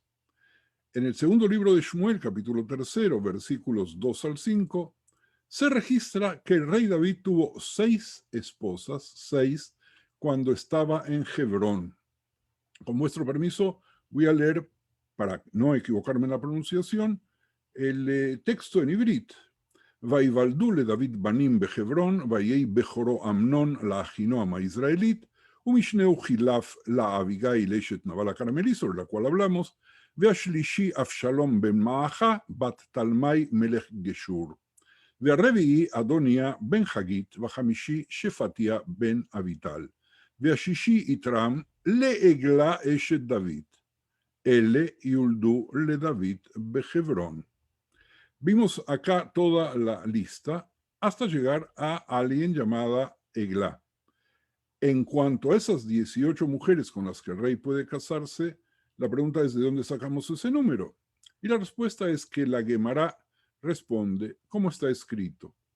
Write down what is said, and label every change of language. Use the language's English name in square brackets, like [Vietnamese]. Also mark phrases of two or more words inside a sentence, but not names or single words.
[Spanish] En el segundo libro de Shmuel, capítulo 3, versículos 2 al 5, se registra que el rey David tuvo 6 esposas, 6, cuando estaba en Hebrón. Con vuestro permiso, voy a leer, para no equivocarme en la pronunciación, el texto en ibrit. [Hebrew] ויוולדו לדוד בנים בחברון, ויהי בכורו אמנון לאחינועם הישראלית, ומשנהו חילף לאביגיל אשת נבל הכרמלי, [Spanish] sobre la cual hablamos, [Hebrew] והשלישי אבשלום בן מעכה, בת תלמי מלך גשור. והרביעי אדוניה בן חגית, והחמישי שפטיה בן אביטל. והשישי יתרם לעגלה אשת דוד. אלה יולדו לדוד בחברון. [Spanish] Vimos acá toda la lista hasta llegar a alguien llamada Egla. En cuanto a esas 18 mujeres con las que el rey puede casarse, la pregunta es ¿de dónde sacamos ese número? Y la respuesta es que la Gemara responde como está escrito.